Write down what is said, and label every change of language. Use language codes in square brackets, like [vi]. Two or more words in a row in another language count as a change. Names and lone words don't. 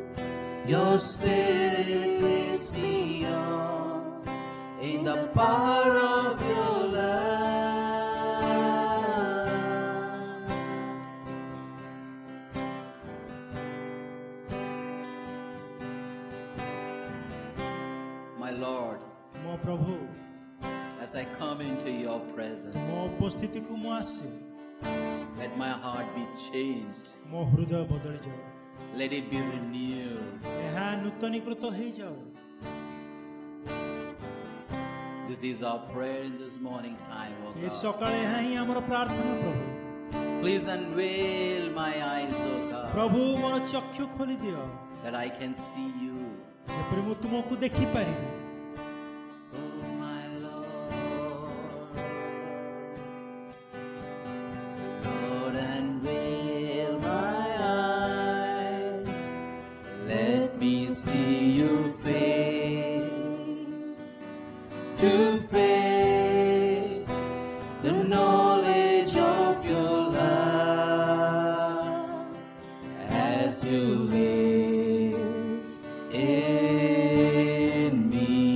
[en] Your spirit leads me on in the power of your love. My Lord, [or] ମୋ ପ୍ରଭୁ, [en] as I come into your presence, [or] ମୋ ଉପସ୍ଥିତିକୁ ମୁଁ ଆସେ, [en] let my heart be changed. [or] ମୋ ହୃଦୟ ବଦଳି ଯାଉ, [en] Let it be renewed. [or] ଏହା ନୂତନୀକୃତ ହେଇଯାଉ। [en] This is our prayer in this morning time, O [or] ଏ [en] God. [or] ସକାଳେ ଏହା ହିଁ ଆମର ପ୍ରାର୍ଥନା ପ୍ରଭୁ। [en] Please unveil my eyes, O God, [or] ପ୍ରଭୁ ମୋର ଚକ୍ଷୁ ଖୋଲି ଦିଅ, [en] that I can see you. [or] ଯେପରି ମୁଁ ତୁମକୁ ଦେଖିପାରିବି। [en] Oh, my Lord. Lord, unveil my eyes. Let me see you face to face, the knowledge of your love as you live in me.